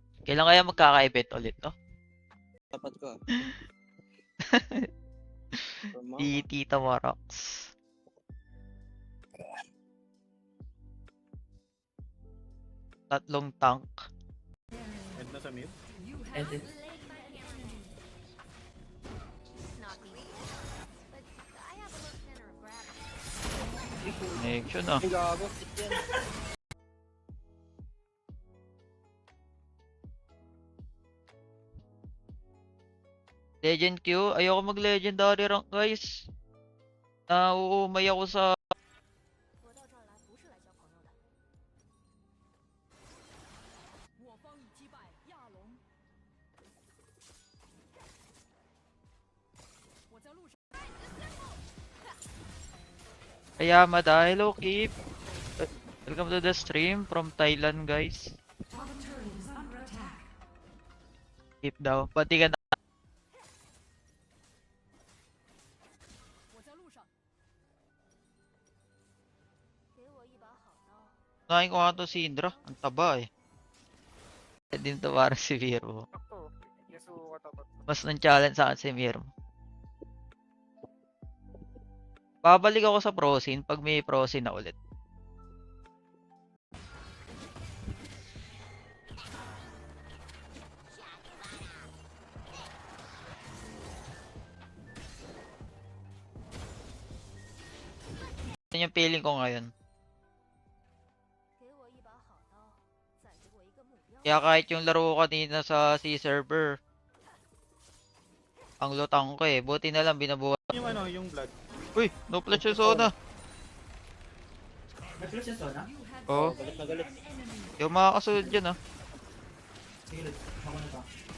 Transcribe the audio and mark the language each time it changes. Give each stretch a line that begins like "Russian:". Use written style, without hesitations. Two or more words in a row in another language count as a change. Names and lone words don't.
Filipino: Kailan kaya magkaka-event ulit, no? Dapat ko. From Si mama. Tita Marax. Tatlong tank. End na sa mid.
English: And then, Not me. But I have a low center of gravity.
Filipino: Connection ah. Ay, gago. Sit yan. Legend Q. Ayoko mag-
English: legendary rank,
Filipino: guys. Nauumay ako sa...
Chinese: 我到这儿来不是来交朋友的。我方已击败亚龙。我在路上。
Filipino: Kaya hello, Keep.
English: Welcome to the stream from Thailand, guys.
Filipino: Keep daw. Pati ka na.
Chinese: 我在路上。给我一把好刀。
Filipino: Unahin ko nga to si Indra. Ang taba eh. Din to parang si Vero. Sakto. Yasuo katapat. Mas nang-challenge sa akin si Vero. Babalik ako sa Prosin pag may Prosin na ulit. Yan yung feeling ko ngayon.
Chinese: 给我一把好刀，再给我一个目标。
Filipino: Kaya kahit yung laro ko kanina sa C server, ang lutang ko eh. Buti na lang binabuhay. Yung ano, yung blood. Uy, no flash yung Sona. may flash yung Sona? Oo, Galit na galit. yung mga kasunod dyan ah. Sige, let's. Ako na pa.